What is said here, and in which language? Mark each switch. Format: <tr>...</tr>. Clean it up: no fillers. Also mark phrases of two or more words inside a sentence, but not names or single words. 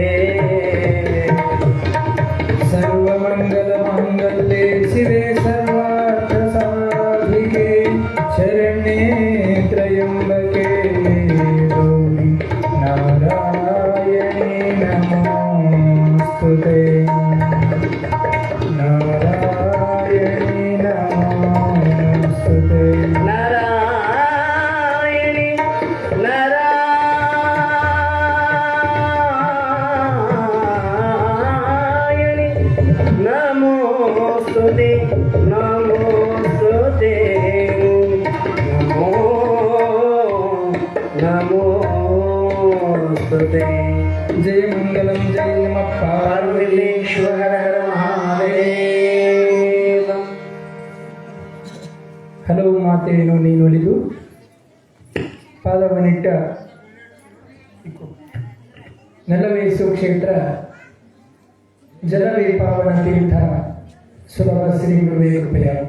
<sa>ಸರ್ವಮಂಗಲ ಮಾಂಗಲ್ಯೆ ಶಿವೆ ಸರ್ವಾರ್ಥ ಸಾಧಿಕೆ ಶರಣ್ಯೇ ತ್ರಯಂಬಕೆ ಗೌರಿ ನಾರಾಯಣಿ ನಮೋಸ್ತುತೆ ನಾರಾಯಣಿ ನಮೋಸ್ತುತೆ ನಾರಾಯಣಿ ನಾರಾಯಣಿ ನಮೋಸ್ತುತೆ ನಮೋಸ್ತುತೆ ನಮೋ ನಮೋಸ್ತುತೆ ಜಯ ಮಂಗಲಂ ಜಯ ನಮ ಪಾರ್ವತೀಶ್ವರ ಹರ ಮಹಾದೇವ.</sa> <kn>ಹಲವು ಮಾತೆಯನ್ನು ನೀನುಳಿದು ಪಾದವನ್ನಿಟ್ಟ ನೆಲವೇ ಸುಕ್ಷೇತ್ರ ಜಲವೇ ಪಾವನ ತೀರ್ಥ ಸುಲಭ ಶ್ರೀ ಗುರುವೇ ಕೃಪೆಯ.</kn>